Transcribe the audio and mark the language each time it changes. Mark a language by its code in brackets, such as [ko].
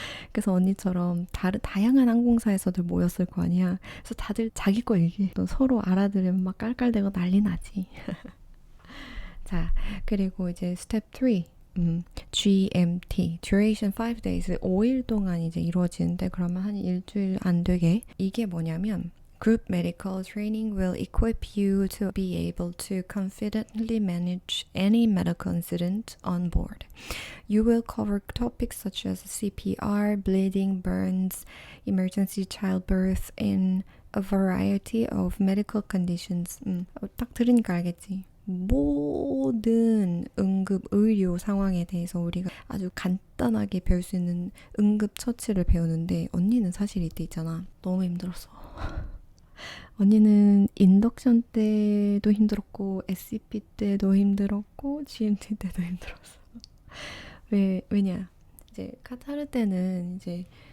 [ko] 그래서 언니처럼 다양한 항공사에서들 모였을 거 아니야. 그래서 다들 자기 거 얘기해. 또 서로 알아들으면 막 깔깔대고 난리 나지. 자, 그리고 이제 스텝 3, GMT, [en] duration 5 days, [ko] 5일 동안 이제 이루어지는데 그러면 한 일주일 안 되게. 이게 뭐냐면 [en] Group medical training will equip you to be able to confidently manage any medical incident on board. You will cover topics such as CPR, bleeding, burns, emergency childbirth, and a variety of medical conditions. [ko] 딱 들으니까 알겠지. 모든 응급 의료 상황에 대해서 우리가 아주 간단하게 배울 수 있는 응급 처치를 배우는데 언니는 사실 이때 있잖아. 너무 힘들었어. 언니는 인덕션 때도 힘들었고 SCP 때도 힘들었고 GMT 때도 힘들었어. 왜냐 이제 카타르 때는 이제